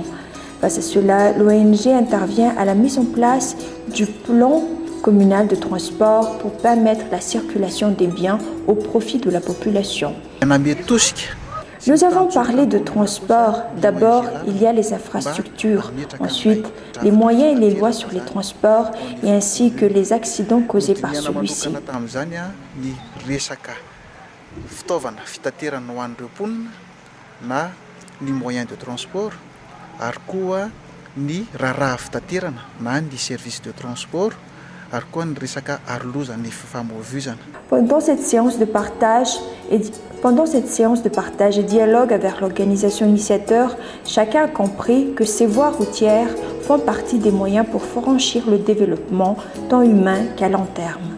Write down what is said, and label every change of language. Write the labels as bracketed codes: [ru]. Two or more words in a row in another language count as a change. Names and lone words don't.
[fr] Face à cela, l'ONG intervient à la mise en place du plan communal de transport pour permettre la circulation des biens au profit de la population. Nous avons parlé de transport. D'abord, il y a les infrastructures. Ensuite, les moyens et les lois sur les transports et ainsi que les accidents causés par celui-ci. [mg] Na ny [fr] moyen de transport [mg] ary koa ny raharaha fitaterana na ny [fr] service de transport [mg] ary koa ny resaka arolozana ny fifamoivoizana. [fr] Pendant cette séance de partage et dialogue avec l'organisation initiateur, chacun a compris que ces voies routières font partie des moyens pour franchir le développement tant humain qu'à long terme.